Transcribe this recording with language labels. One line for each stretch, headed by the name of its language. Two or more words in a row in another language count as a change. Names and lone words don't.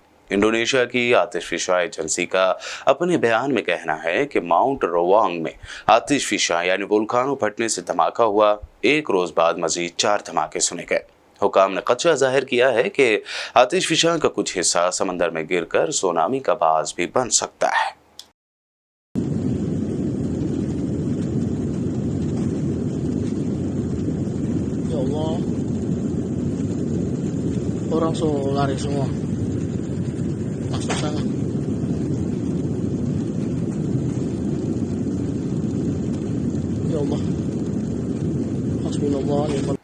Urdu: انڈونیشیا کی آتش فشاں ایجنسی کا اپنے بیان میں کہنا ہے کہ ماؤنٹ روانگ میں آتش فشاں یعنی وولکینو پھٹنے سے دھماکا ہوا. ایک روز بعد مزید 4 دھماکے سنے گئے۔ حکام نے خدشہ ظاہر کیا ہے کہ آتش فشاں کا کچھ حصہ سمندر میں گر کر سونامی کا باعث بھی بن سکتا ہے.
Arabic: یا الله,
Indonesian: orang so lari semua, masuk sana.
Arabic: يا الله، حسبنا الله ونعم.